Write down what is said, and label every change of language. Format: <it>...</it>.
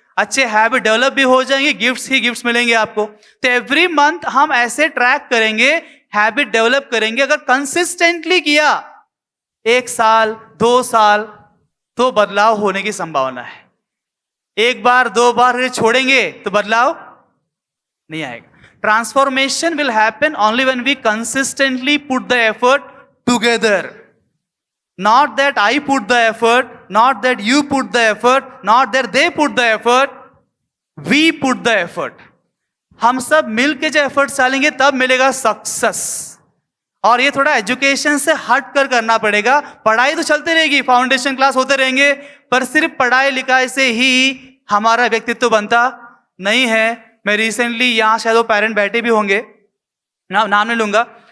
<hi>अच्छे habit develop भी हो जाएंगे, गिफ्ट्स ही गिफ्ट्स मिलेंगे आपको। तो एवरी मंथ हम ऐसे ट्रैक करेंगे, हैबिट डेवलप करेंगे। अगर कंसिस्टेंटली किया 1 साल 2 साल तो बदलाव होने की संभावना है। 1 बार 2 बार छोड़ेंगे तो बदलाव नहीं आएगा।</hi> <en>Transformation will happen only when we consistently put the effort together, not that I put the effort, not that you put the effort, not that they put the effort, we put the effort।</en> <hi>हम सब मिल के जो effort डालेंगे तब मिलेगा success. और ये थोड़ा एजुकेशन से हट कर करना पड़ेगा। पढ़ाई तो चलती रहेगी, फाउंडेशन क्लास होते रहेंगे, पर सिर्फ पढ़ाई लिखाई से ही हमारा व्यक्तित्व बनता नहीं है। मैं रिसेंटली यहाँ शायद वो पेरेंट बैठे भी होंगे, नाम नहीं लूंगा।</hi>